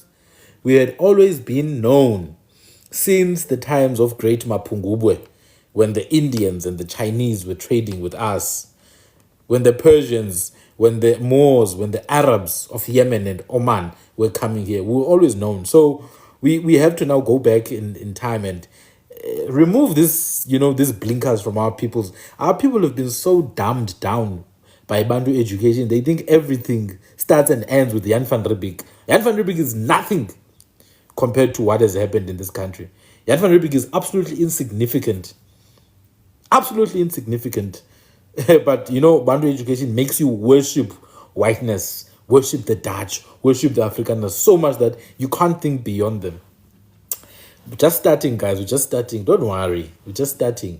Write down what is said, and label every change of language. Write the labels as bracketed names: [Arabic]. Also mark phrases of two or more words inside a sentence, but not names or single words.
[English] We had always been known since the times of Great Mapungubwe, when the Indians and the Chinese were trading with us, when the Persians, when the Moors, when the Arabs of Yemen and Oman were coming here. We were always known. So we have to now go back in time and remove this, these blinkers from our peoples. Our people have been so dumbed down by Bantu education. They think everything starts and ends with Jan van RIebeek. Jan van RIebeek is nothing compared to what has happened in this country. Jan van RIebeek is absolutely insignificant. Absolutely insignificant. But, Bantu education makes you worship whiteness, worship the Dutch, worship the Afrikaners so much that you can't think beyond them. We're just starting, guys. We're just starting. Don't worry. We're just starting.